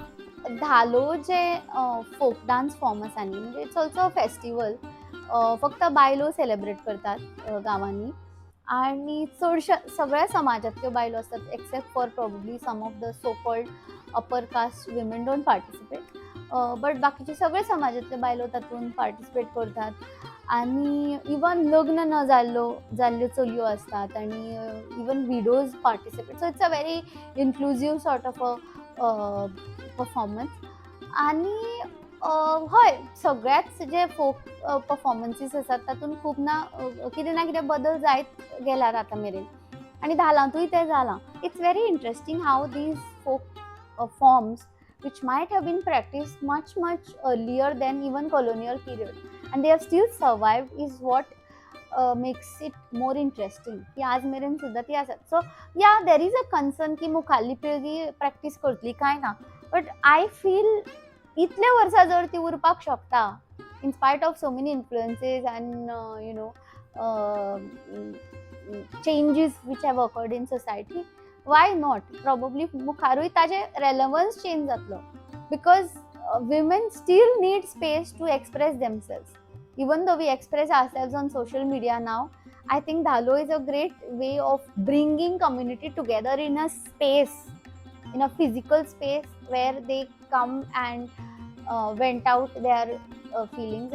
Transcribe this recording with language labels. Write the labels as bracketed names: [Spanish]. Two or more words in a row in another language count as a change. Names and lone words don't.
[Konkani] धालो जे [English] folk dance form [Konkani] आसा न्ही म्हणजे [English] it's also a festival. [Konkani] फक्त बायलो सेलिब्रेट करतात गांवांनी आणि चडशा सगळ्या समाजांतल्यो बायलो आसतात [English] except for probably some of the so called upper caste women don't participate. [Konkani] बट बाकीचे सगळे समाजांतल्यो बायलो तातूंत पार्टिसिपेट करतात आणि इवन लग्न न जाल्ल्यो चलयो असतात आणि [English] even widows participate. so it's a very inclusive sort of a performance. [Konkani] आणि हय सगळ्याच जे फोक परफॉर्मन्सीस आसात तातूंत खूब कितें ना कितें बदल जायत गेल्यात आतां मेरेन आनी धालांतूय तें जालां. [English] it's very interesting how these folk forms which might have been practiced much earlier than even colonial period and they have still survived is what makes it more interesting [Konkani] की आज मेरेन सुद्धा ती आसात. [English] so yeah there is a concern [Konkani] की मुखाल्ली पिळगी प्रॅक्टीस करतली काय ना, [English] but I feel [Konkani] इतले वर्सां जर ती उरपाक शकता [English] in spite of so many influences and you know changes which have occurred in society. why not probably [Konkani] मुखारूय ताजे [English] relevance change [Konkani] जातलो [English] because women still need space to express themselves. even though we express ourselves on social media now, I think Dhalo is a great way of bringing community together in a space, in a physical space where they come and vent out their feelings.